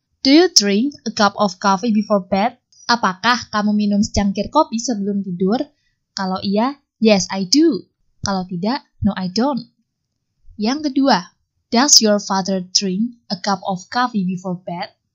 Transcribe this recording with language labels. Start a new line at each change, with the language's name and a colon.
English: Do you drink a cup of coffee before bed?
Indonesian: Apakah kamu minum secangkir kopi sebelum tidur? Kalau iya,
English: yes, I do.
Indonesian: Kalau tidak,
English: no, I don't.
Indonesian: Yang kedua,
English: does your father drink a cup of coffee before bed?